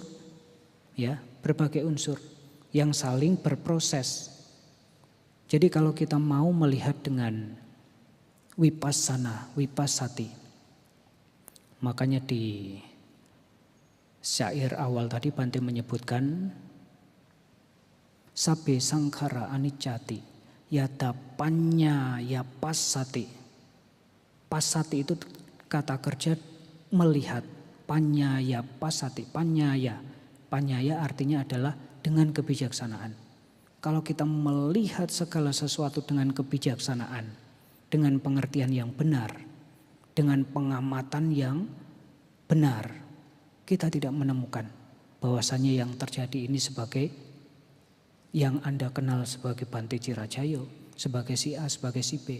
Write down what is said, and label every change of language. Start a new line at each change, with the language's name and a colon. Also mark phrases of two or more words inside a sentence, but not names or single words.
Indonesian: Ya, berbagai unsur yang saling berproses. Jadi kalau kita mau melihat dengan vipassati. Makanya di syair awal tadi Bante menyebutkan
Pali: Sabbe sangkhara anicchati yata panyaya passati.
Indonesian: Passati itu kata kerja melihat.
Pali: Panyaya passati.
Indonesian: Panyaya artinya adalah dengan kebijaksanaan. Kalau kita melihat segala sesuatu dengan kebijaksanaan, dengan pengertian yang benar, dengan pengamatan yang benar, kita tidak menemukan bahwasanya yang terjadi ini sebagai yang Anda kenal sebagai Bante Chirajayo, sebagai si A, sebagai si B.